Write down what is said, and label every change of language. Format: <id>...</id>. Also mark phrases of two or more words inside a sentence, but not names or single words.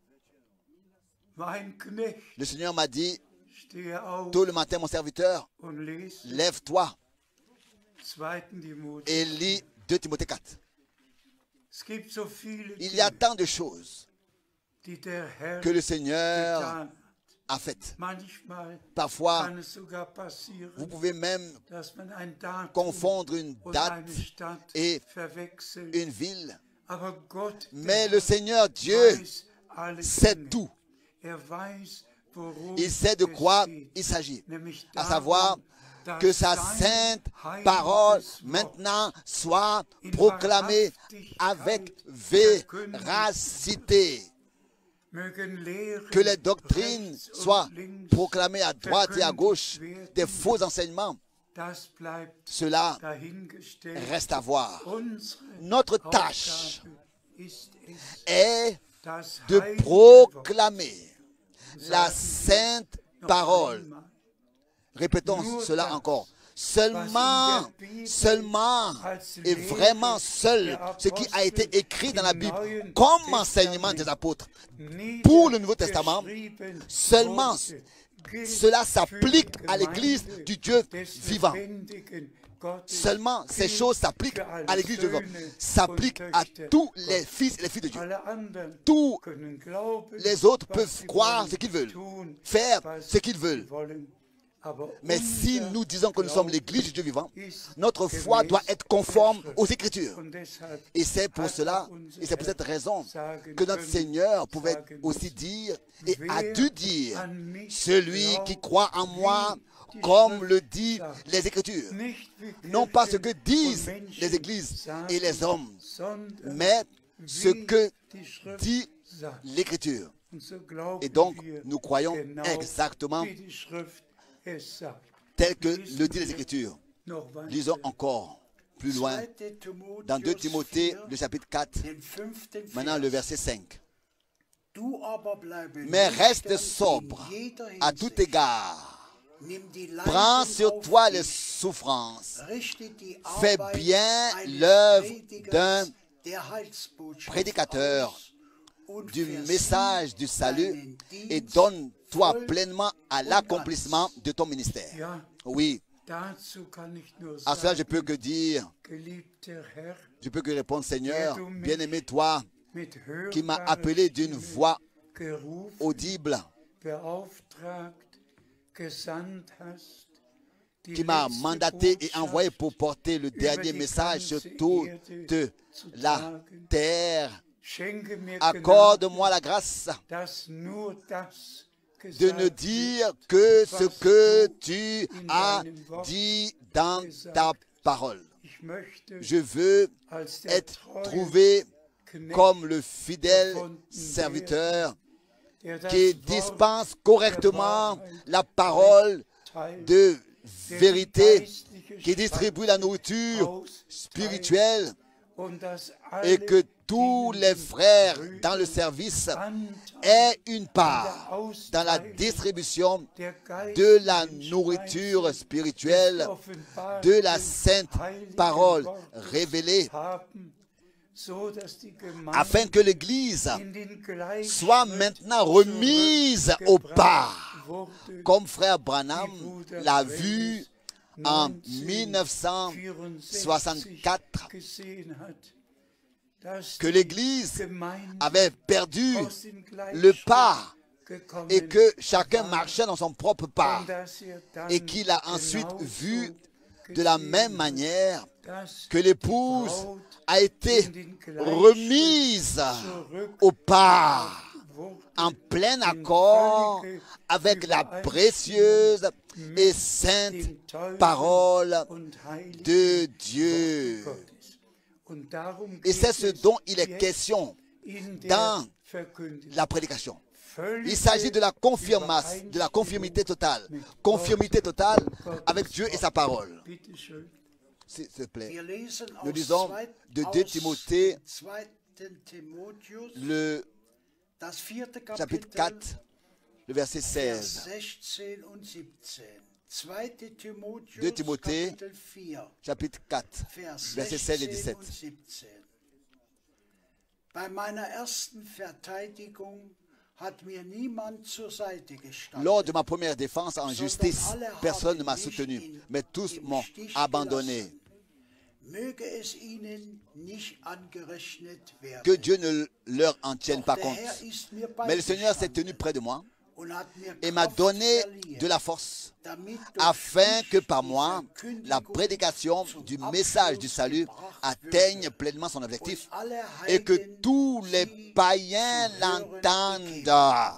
<fr>Le Seigneur m'a dit, tôt le matin, mon serviteur, lève-toi et lis 2 Timothée 4. Il y a tant de choses que le Seigneur a faites.</fr> <de>Manchmal</de> <fr>Parfois,</fr> <de>kann es sogar passieren,</de> <fr>vous pouvez même</fr> <de>dass man ein Datum</de> <fr>confondre une</fr> <de>und</de> <fr>date</fr> <de>eine Stadt</de> <fr>et</fr> <de>verwechselt.</de> <fr>une ville.</fr> <de>Aber Gott,</de> <fr>Mais</fr> <de>der</de> <fr>le Seigneur Dieu</fr> <de>weiß alle</de> <fr>sait</fr> <de>Dinge.</de> <fr>tout.</fr> <de>Weiß, worum</de> <fr>Il sait de</fr> <de>es</de> <fr>quoi</fr> <de>geht.</de> <fr>il s'agit.</fr> <de>Nämlich</de> <fr>À</fr> <de>darum,</de> <fr>savoir</fr> <de>dass</de> <fr>que sa</fr> <de>sein</de> <fr>sainte</fr> <de>heiliges</de> <fr>parole</fr> <de>Wort</de> <fr>maintenant soit</fr> <de>in</de> <fr>proclamée</fr> <de>Wahrhaftigkeit</de> <fr>avec</fr> <de>verkündigt</de> <fr>véracité.</fr> <de>mögen Lehren</de> <fr>Que les doctrines</fr> <de>rechts und</de> <fr>soient</fr> <de>links</de> <fr>proclamées à droite et à gauche,</fr> <de>verkündigt werden.</de> <fr>des faux enseignements.</fr> <de>Das bleibt</de> <fr>Cela</fr> <de>dahingestellt.</de> <fr>reste à voir.</fr> <de>Unsere</de> <fr>Notre tâche</fr> <de>Aufgabe ist es,</de> <fr>est</fr> <de>das</de> <fr>de</fr> <de>heilige</de> <fr>proclamer</fr> <de>Wort,</de> <fr>la</fr> <de>sagen</de> <fr>sainte</fr> <de>wir noch</de> <fr>parole.</fr> <de>einmal,</de> <fr>Répétons</fr> <de>Nur</de> <fr>cela</fr> <de>das,</de> <fr>encore.</fr> <de>was</de> <fr>Seulement,</fr> <de>in der Bibel</de> <fr>seulement</fr> <de>als</de> <fr>et</fr> <de>Lehre</de> <fr>vraiment seul</fr> <de>der</de> <fr>ce qui a été</fr> <de>Apostel</de> <fr>écrit dans la</fr> <de>im</de> <fr>Bible</fr> <de>Neuen</de> <fr>comme enseignement</fr> <de>Testament</de> <fr>des apôtres pour le Nouveau Testament,</fr> <de>niedergeschrieben</de> <fr>seulement</fr> <de>wurde, gilt</de> <fr>cela</fr> <de>für</de> <fr>s'applique</fr> <de>die</de> <fr>à l'Église</fr> <de>Gemeinde</de> <fr>du Dieu</fr> <de>des</de> <fr>vivant.</fr> <de>lebendigen Gottes,</de> <fr>Seulement ces</fr> <de>gilt</de> <fr>choses s'appliquent</fr> <de>für alle</de> <fr>à l'Église du vivant,</fr> <de>Söhne</de> <fr>s'appliquent</fr> <de>und</de> <fr>à</fr> <de>Töchter</de> <fr>tous les</fr> <de>Gottes.</de> <fr>fils et les filles de Dieu.</fr> <de>Alle anderen</de> <fr>Tous</fr> <de>können glauben,</de> <fr>les autres</fr> <de>was</de> <fr>peuvent</fr> <de>sie</de> <fr>croire</fr> <de>wollen,</de> <fr>ce qu'ils veulent,</fr> <de>tun,</de> <fr>faire</fr> <de>was</de> <fr>ce qu'ils</fr> <de>sie</de> <fr>veulent.</fr> <de>wollen. Aber</de> <fr>Mais si</fr> <de>unser</de> <fr>nous disons que nous sommes</fr> <de>Glaube</de> <fr>l'Église du Dieu vivant,</fr> <de>ist</de> <fr>notre foi doit</fr> <de>gemäß</de> <fr>être conforme</fr> <de>der Schrift.</de> <fr>aux Écritures.</fr> <de>Und deshalb</de> <fr>Et c'est pour</fr> <de>hat</de> <fr>cela,</fr> <de>auch unser</de> <fr>et c'est pour cette</fr> <de>Herr</de> <fr>raison</fr> <de>sagen</de> <fr>que notre</fr> <de>können,</de> <fr>Seigneur pouvait</fr> <de>sagen</de> <fr>aussi</fr> <de>müssen,</de> <fr>dire et a</fr> <de>wer</de> <fr>dû dire,</fr> <de>an mich</de> <fr>celui</fr> <de>glaubt,</de> <fr>qui croit en moi,</fr> <de>wie die</de> <fr>comme</fr> <de>Schrift</de> <fr>le dit</fr> <de>sagt.</de> <fr>les Écritures.</fr> <de>Nicht wie</de> <fr>Non pas ce</fr> <de>Kirchen</de> <fr>que disent</fr> <de>und Menschen</de> <fr>les églises</fr> <de>sagen,</de> <fr>et les hommes,</fr> <de>sondern</de> <fr>mais ce</fr> <de>wie</de> <fr>que</fr> <de>die Schrift</de> <fr>dit</fr> <de>sagt.</de> <fr>l'Écriture.</fr> <de>Und so glauben</de> <fr>Et donc,</fr> <de>wir</de> <fr>nous croyons</fr> <de>genau,</de> <fr>exactement</fr> <de>wie die Schrift es sagt.</de> <fr>tel que le dit les Écritures.</fr> <de>Noch weiter.</de> <fr>Lisons encore plus loin dans 2 Timothée, le chapitre 4, maintenant le verset 5. Mais reste sobre à tout égard. Prends sur toi les souffrances. Fais bien l'œuvre d'un prédicateur du message du salut et donne-toi pleinement à l'accomplissement de ton ministère.</fr> <de>Ja,</de> <fr>Oui,</fr> <de>dazu kann ich nur</de> <fr>à cela je</fr> <de>sagen,</de> <fr>peux que dire,</fr> <de>geliebter Herr,</de> <fr>je peux que répondre, Seigneur, bien-aimé toi,</fr> <de>mit</de> <fr>qui m'as</fr> <de>hörbarer</de> <fr>appelé d'une</fr> <de>Stimme</de> <fr>voix</fr> <de>gerufen,</de> <fr>audible,</fr> <de>beauftragt, gesandt hast, die</de> <fr>qui m'a</fr> <de>letzte</de> <fr>mandaté et envoyé</fr> <de>Botschaft</de> <fr>pour porter le dernier</fr> <de>die</de> <fr>message sur</fr> <de>ganze</de> <fr>toute</fr> <de>Erde zu</de> <fr>la</fr> <de>tragen.</de> <fr>terre.</fr> <de>Schenke mir</de> <fr>Accorde-moi la grâce</fr> <de>dass nur das</de> <fr>de ne</fr> <de>gesagt</de> <fr>dire que ce que tu as dit dans ta parole.</fr> <de>ich möchte</de> <fr>Je veux</fr> <de>als der</de> <fr>être</fr> <de>treue</de> <fr>trouvé</fr> <de>Knecht,</de> <fr>comme le fidèle serviteur</fr> <de>der das</de> <fr>qui</fr> <de>Wort</de> <fr>dispense correctement la parole</fr> <de>teilt,</de> <fr>de</fr> <de>der die</de> <fr>vérité,</fr> <de>geistliche</de> <fr>qui distribue la nourriture</fr> <de>austeilt</de> <fr>spirituelle</fr> <de>und dass</de> <fr>et</fr> <de>alle</de> <fr>que tous les frères dans le service aient une part dans la distribution</fr> <de>der</de> <fr>de la</fr> <de>geistlichen</de> <fr>nourriture</fr> <de>Speise</de> <fr>spirituelle,</fr> <de>des offenbarten</de> <fr>de la sainte</fr> <de>heiligen</de> <fr>parole</fr> <de>Wortes</de> <fr>révélée,</fr> <de>haben, so dass die Gemeinde</de> <fr>afin que l'Église</fr> <de>in den Gleichschritt</de> <fr>soit maintenant remise au pas,</fr> <de>wurde,</de> <fr>comme frère Branham l'a vu en 1964,</fr> <de>gesehen hat, dass</de> <fr>que</fr> <de>die</de> <fr>l'Église</fr> <de>Gemeinde</de> <fr>avait perdu</fr> <de>aus dem</de> <fr>le</fr> <de>Gleichschritt</de> <fr>pas</fr> <de>gekommen</de> <fr>et que chacun marchait dans son propre pas</fr> <de>und dass dann</de> <fr>et qu'il a ensuite</fr> <de>genauso</de> <fr>vu de la même</fr> <de>gesehen</de> <fr>manière</fr> <de>dass</de> <fr>que l'épouse</fr> <de>Braut</de> <fr>a été</fr> <de>in den Gleichschritt</de> <fr>remise au pas</fr> <de>wurde,</de> <fr>en plein accord avec la précieuse et sainte</fr> <de>den teuren</de> <fr>parole</fr> <de>und heiligen</de> <fr>de Dieu.</fr> <de>Gottes. Und darum</de> <fr>Et c'est ce</fr> <de>geht es</de> <fr>dont il est</fr> <de>jetzt</de> <fr>question</fr> <de>in der</de> <fr>dans</fr> <de>Verkündigung.</de> <fr>la prédication.</fr> <de>Völlige</de> <fr>Il s'agit de la confirmation, de la conformité totale. Conformité totale avec Dieu et sa parole.</fr> <de>Bitte schön.</de> <fr>S'il te plaît.</fr> <de>Wir lesen</de> <fr>Nous</fr> <de>aus</de> <fr>lisons de 2 Timothée,</fr> <de>2. Timotheus,</de> <fr>le</fr> <de>das 4.</de> <fr>chapitre</fr> <de>Kapitel,</de> <fr>4, le verset</fr> <de>Vers</de> <fr>16.</fr> <de>16 und 17. 2.</de> <fr>2 Timothée,</fr> <de>Kapitel 4,</de> <fr>Chapitre 4,</fr> <de>Vers</de> <fr>versets 16 et</fr> <de>16</de> <fr>17.</fr> <de>und 17. Bei meiner ersten Verteidigung hat mir niemand zur Seite gestanden.</de> <fr>Lors de ma première défense en justice, personne ne m'a soutenu, mais tous m'ont abandonné.</fr> <de>Möge es ihnen nicht angerechnet werden.</de> <fr>Que Dieu ne leur en tienne pas</fr> <de>Doch der</de> <fr>compte.</fr> <de>Herr ist mir</de> <fr>Mais le Seigneur s'est</fr> <de>beigestanden.</de> <fr>tenu près de moi et m'a donné de la force, afin que par moi, la prédication du message du salut atteigne pleinement son objectif et que tous les païens l'entendent.</fr>